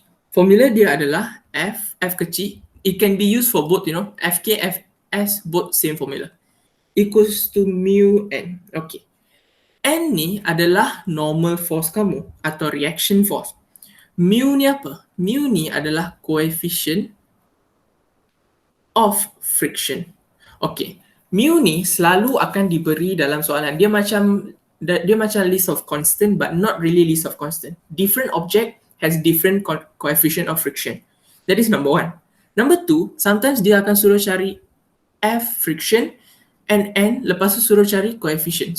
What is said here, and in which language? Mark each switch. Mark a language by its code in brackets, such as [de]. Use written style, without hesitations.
[ms] Formula dia adalah F kecil. [en] It can be used for both, Fk, Fs, both same formula. Equals to mu n. Okay. [ms] N ni adalah normal force kamu atau reaction force. Mu ni apa? Mu ni adalah coefficient of friction. Okay. Mu ni selalu akan diberi dalam soalan. Dia macam [en] list of constant but not really list of constant. Different object has different coefficient of friction. That is number 1. Number 2, sometimes [ms] dia akan suruh cari F friction and N, lepas tu suruh cari coefficient.